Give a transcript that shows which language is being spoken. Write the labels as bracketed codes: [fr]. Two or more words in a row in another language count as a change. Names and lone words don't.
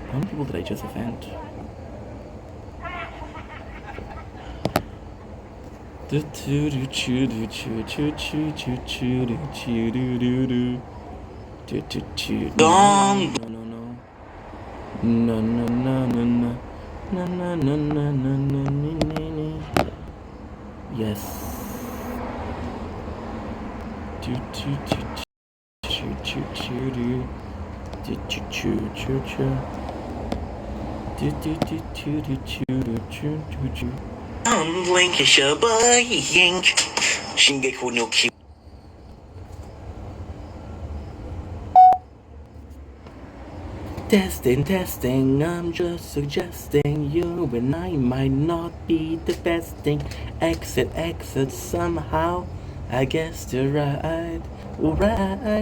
[en] people did I just offend? No, no, no, no, no. No, no, no, no, no, no, no, no. Yes. Do, do, do, do, do, do, do. Do, do, do, do, do. Do, do, do, do, do, do, do, do, do. Lancashire buying. Shingeki no Kyojin. Testing, testing, I'm just suggesting you and I might not be the best thing. Exit, exit, somehow, I guess you're right, right.